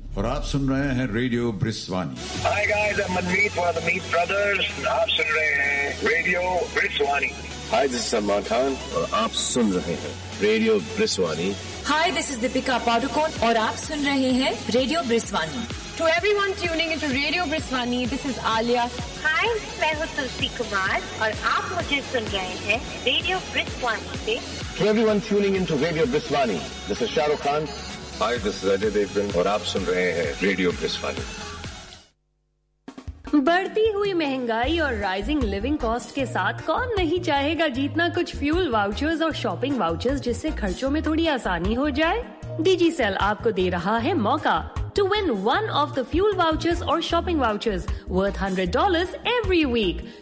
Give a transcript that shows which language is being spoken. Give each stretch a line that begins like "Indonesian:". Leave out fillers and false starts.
Hindi: और आप सुन रहे हैं radio ब्रिसवानी।
English: Hi guys, I'm Manmeet one of the Meet Brothers.
Hindi: आप सुन रहे हैं radio ब्रिसवानी।
English: Hi, this is Salman Khan
Hindi: और आप सुन रहे हैं radio ब्रिसवानी।
English: Hi, this is Deepika Padukone
Hindi: और आप सुन रहे हैं radio ब्रिसवानी।
English: To everyone tuning into Radio Brisbane, this is Alia.
Hindi: Hi, मैं हूँ तुलसी कुमार और आप मुझे सुन रहे हैं Radio Brisbane
English: से. To everyone tuning into Radio Brisbane, this is Shahrukh Khan. Hi, this is Ajay Devgan
Hindi: और आप सुन रहे हैं Radio Brisbane. बढ़ती हुई महंगाई और
English: rising living cost
Hindi: के साथ कौन नहीं चाहेगा जीतना कुछ फ्यूल वाउचर्स और शॉपिंग वाउचर्स जिससे खर्चों में थोड़ी आसानी हो जाए.
English: Digicel
Hindi: आपको दे रहा है मौका
English: To win one of the fuel vouchers और shopping vouchers worth $100 every week.